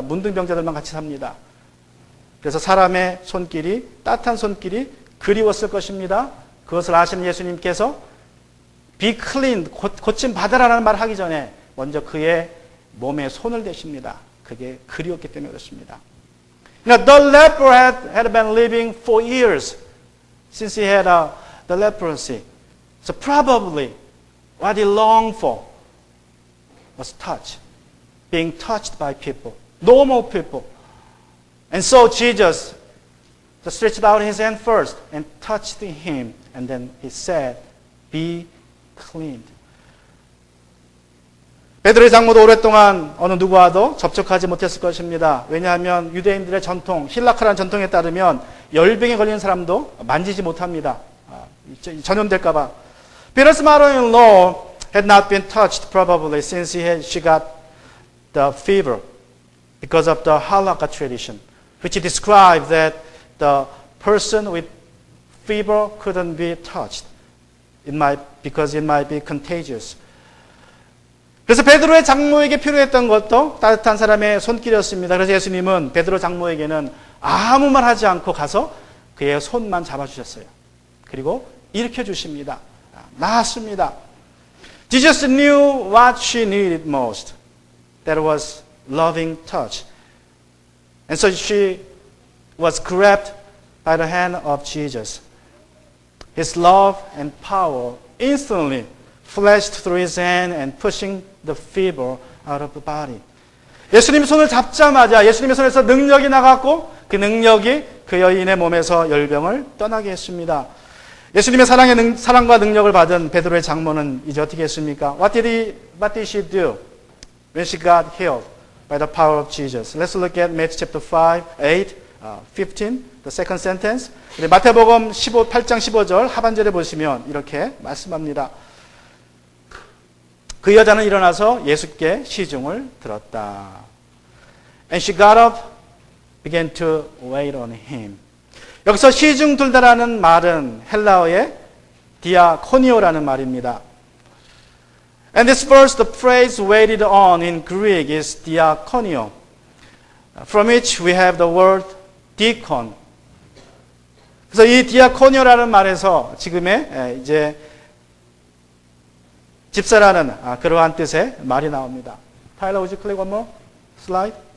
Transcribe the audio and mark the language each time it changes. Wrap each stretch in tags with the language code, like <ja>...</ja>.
<ko>문둥병자들만 같이 삽니다. 그래서 사람의 손길이, 따뜻한 손길이 그리웠을 것입니다. 그것을 아시는 예수님께서</ko> <en>be clean,</en> <ko>고침 받으라는 말을 하기 전에 먼저 그의 몸에 손을 대십니다. 그게 그리웠기 때문에 그렇습니다.</ko> <en>Now, the leper had been living for years since he had the leprosy. So probably what he longed for was touch, being touched by people, normal people. And so Jesus just stretched out his hand first and touched him, and then he said, be cleaned.</en> <ko>베드로의 장모도 오랫동안 어느 누구와도 접촉하지 못했을 것입니다. 왜냐하면 유대인들의 전통, 힐라카라는 전통에 따르면 열병에 걸린 사람도 만지지 못합니다. 전염될까 봐.</ko> <en>Peter's mother-in-law had not been touched probably since she got the fever because of the halakha tradition, which described that the person with fever couldn't be touched. Because it might be contagious.</en> <ko>그래서 베드로의 장모에게 필요했던 것도 따뜻한 사람의 손길이었습니다. 그래서 예수님은 베드로 장모에게는 아무 말 하지 않고 가서 그의 손만 잡아주셨어요. 그리고 일으켜 주십니다. 나았습니다.</ko> <en>Jesus knew what she needed most. That was loving touch. And so she was grabbed by the hand of Jesus. His love and power instantly flashed through his hand and pushing the fever out of the body.</en> <ko>예수님이 손을 잡자마자 예수님의 손에서 능력이 나갔고 그 능력이 그 여인의 몸에서 열병을 떠나게 했습니다. 예수님의 사랑과 능력을 받은 베드로의 장모는 이제 어떻게 했습니까?</ko> <en>What did she do when she got healed by the power of Jesus? Let's look at Matthew chapter 5, 8, 15, the second sentence.</en> <ko>마태복음 8장 15절 하반절에 보시면 이렇게 말씀합니다. 그 여자는 일어나서 예수께 시중을 들었다.</ko> <en>And she got up, began to wait on him.</en> <ko>여기서 시중 들다라는 말은 헬라어의 디아코니오라는 말입니다.</ko> <en>And this verse, the phrase waited on in Greek is diakonio, from which we have the word deacon.</en> <ko>그래서 이 디아코니오라는 말에서 지금의 이제 집사라는 그러한 뜻의 말이 나옵니다.</ko> <en>Tyler, would you click one more slide?</en>